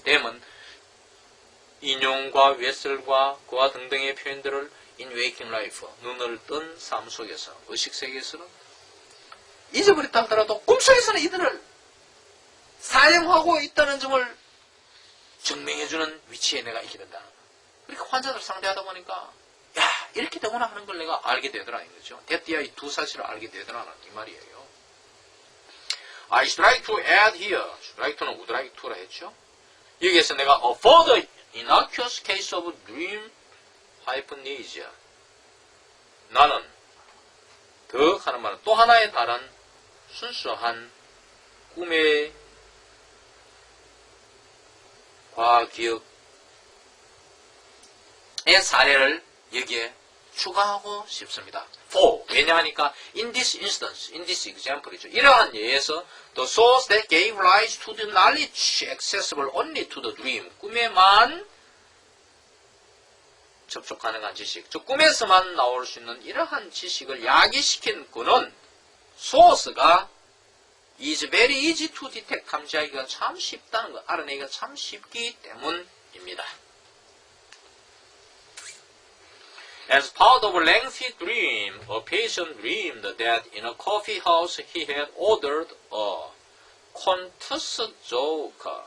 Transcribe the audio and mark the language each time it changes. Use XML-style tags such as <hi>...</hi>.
<ko>them은 인용과 외설과 그와 등등의 표현들을</ko> <en>in waking life</en> <ko>눈을 뜬 삶 속에서 의식세계에서는 잊어버렸다 하더라도 꿈속에서는 이들을 사용하고 있다는 점을 증명해주는 위치에 내가 있게 된다. 그러니까 환자들 상대하다 보니까 야 이렇게 되구나 하는 걸 내가 알게 되더라 이거죠. 데띠아 이 두 사실을 알게 되더라는 이 말이에요.</ko> <en>I should like to add here. should like to는 would like to</en> <ko>라 했죠. 여기에서 내가</ko> <en>a further innocuous case of dream hypnesia.</en> <ko>나는 더 하는 말은 또 하나의 다른 순수한 꿈의 과기억의 사례를 여기에 추가하고 싶습니다.</ko> <en>For,</en> <ko>왜냐하니까</ko> <en>in this instance, in this example이죠.</en> <ko>이러한 예에서</ko> <en>the source that gave rise to the knowledge accessible only to the dream,</en> <ko>꿈에만 접촉 가능한 지식, 즉 꿈에서만 나올 수 있는 이러한 지식을 야기시킨 그는 소스가</ko> <en>is very easy to detect,</en> <ko>탐지하기가 참 쉽다는 것, 알아내기가 참 쉽기 때문입니다.</ko> <en>As part of a lengthy dream, a patient dreamed that in a coffee house he had ordered a contus joke.</en>